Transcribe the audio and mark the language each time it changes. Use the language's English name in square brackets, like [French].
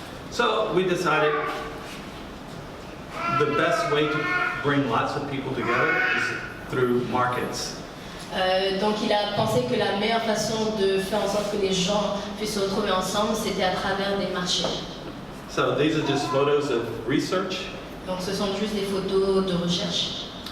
[English] So we decided the best way to bring lots of people together is through markets. [French] Donc il a pensé que la meilleure façon de faire en sorte que les gens puissent se retrouver ensemble, c'était à travers des marchés. [English] So these are just photos of research. [French] Donc ce sont juste des photos de recherche.